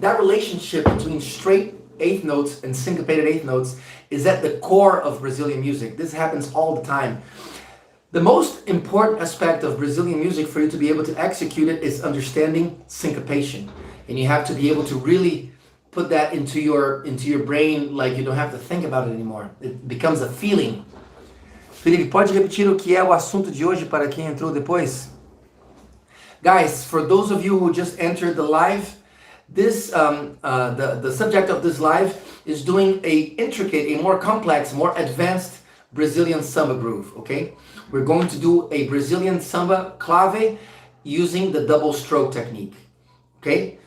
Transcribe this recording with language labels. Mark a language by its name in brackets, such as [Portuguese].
[English] That relationship between straight eighth notes and syncopated eighth notes is at the core of Brazilian music. This happens all the time. The most important aspect of Brazilian music for you to be able to execute it is understanding syncopation. And you have to be able to really put that into your brain, like you don't have to think about it anymore. It becomes a feeling. [Portuguese] Felipe, pode repetir o que é o assunto de hoje para quem entrou depois? [English] Guys, for those of you who just entered the live, this the subject of this live is doing a more complex, more advanced Brazilian samba groove, okay? We're going to do a Brazilian samba clave using the double stroke technique, okay?